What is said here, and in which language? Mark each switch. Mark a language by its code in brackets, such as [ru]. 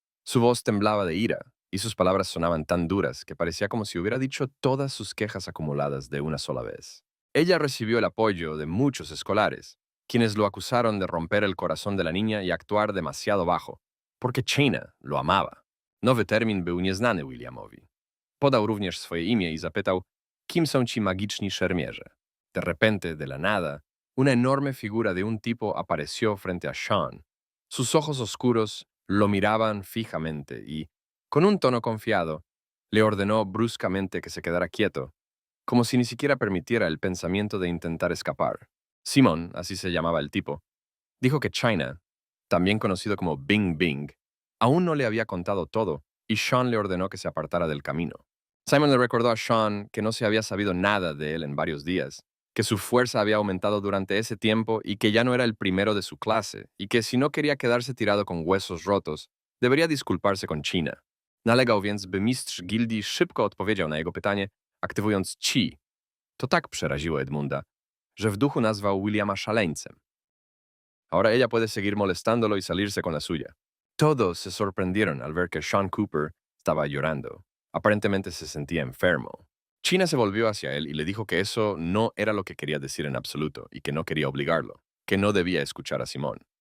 [es] Su voz temblaba de ira y sus palabras sonaban tan duras que parecía como si hubiera dicho todas sus quejas acumuladas de una sola vez. Ella recibió el apoyo de muchos escolares, quienes lo acusaron de romper el corazón de la niña y actuar demasiado bajo, porque China lo amaba. [pl] Nowy termin był nieznany Williamowi. Podał również swoje imię i zapytał, kim są ci magiczni szermierze. [es] De repente, de la nada, una enorme figura de un tipo apareció frente a Sean. Sus ojos oscuros lo miraban fijamente y, con un tono confiado, le ordenó bruscamente que se quedara quieto, como si ni siquiera permitiera el pensamiento de intentar escapar. Simon, así se llamaba el tipo, dijo que China, también conocido como Bing Bing, aún no le había contado todo y Sean le ordenó que se apartara del camino. Simon le recordó a Sean que no se había sabido nada de él en varios días, que su fuerza había aumentado durante ese tiempo y que ya no era el primero de su clase, y que si no quería quedarse tirado con huesos rotos, debería disculparse con China. [pl] Nalegał więc, by mistrz gildii szybko odpowiedział na jego pytanie, aktywując Chi. To tak przeraziło Edmunda, że w duchu nazwał Williama szaleńcem. [es] Ahora ella puede seguir molestándolo y salirse con la suya. Todos se sorprendieron al ver que Sean Cooper estaba llorando. Aparentemente se sentía enfermo. China se volvió hacia él y le dijo que eso no era lo que quería decir en absoluto y que no quería obligarlo, que no debía escuchar a Simón.